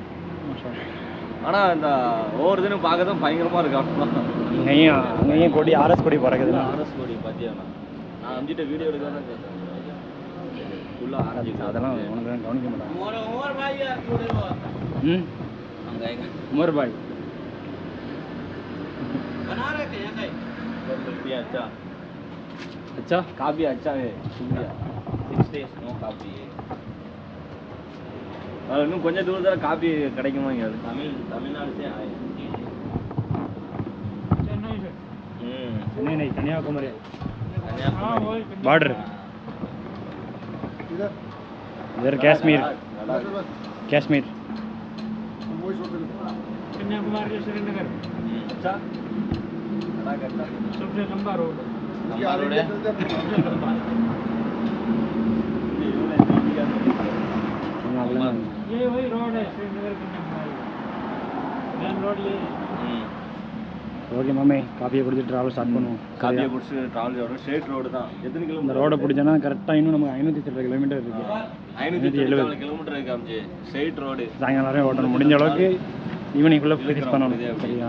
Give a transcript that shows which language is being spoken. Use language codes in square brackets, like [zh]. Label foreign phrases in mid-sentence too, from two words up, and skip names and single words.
[ta] ஆனால் இந்த ஒவ்வொரு தினம் பார்க்க தான் பயங்கரமாக இருக்கு. அப்போ அங்கேயும் கொடி ஆர்எஸ் கொடி பறக்குது. ஆர்எஸ் கொடி பார்த்தியா? நான் அஞ்சிட்ட வீடியோ எடுக்க தான் கேட்டேன். ஃபுல்லாக ஆரஞ்சு. அதெல்லாம் உனக்கு தான் கவனிக்க மாட்டாங்க. அங்கே எங்க உமர் பாய் [hi] अच्छा अच्छा काफी अच्छा है शुक्रिया. [en] 6 days no coffee. [ta] இன்னும் கொஞ்சம் தூரத்தில் காப்பி கிடைக்குமா? இங்கே [hi] தமிழ்நாடு से आए. சென்னை नहीं कन्याकुमारी कन्याकुमारी बॉर्डर इधर कश्मीर कश्मीर कन्याकुमारी से श्रीनगर अच्छा सबसे लंबा रोड है. लंबा रोड है. ये वही रोड है श्रीनगर कन्याकुमारी [en] main road [hi] ये है. [ta] ஓகே மாமே, காப்பியை குடிச்சிட்டு [en] travel start [ta] பண்ணுவோம். காப்பியை குடிச்சு ட்ராவல் செய்யணும். [en] straight road [ta] தான். எத்தனை இந்த கிலோமீட்டர்? ரோடை பிடிச்சோன்னா கரெக்டாக இன்னும் நமக்கு 570 கிலோமீட்டர் இருக்குது. 570 கிலோமீட்டர் இருக்கு அம்ஜி. [en] straight road. [ta] சாயங்காலம் வரையும் ஓட்டணும். முடிஞ்ச அளவுக்கு ஈவினிங்குள்ளே ஃபினிஷ் பண்ணணும். சரியா?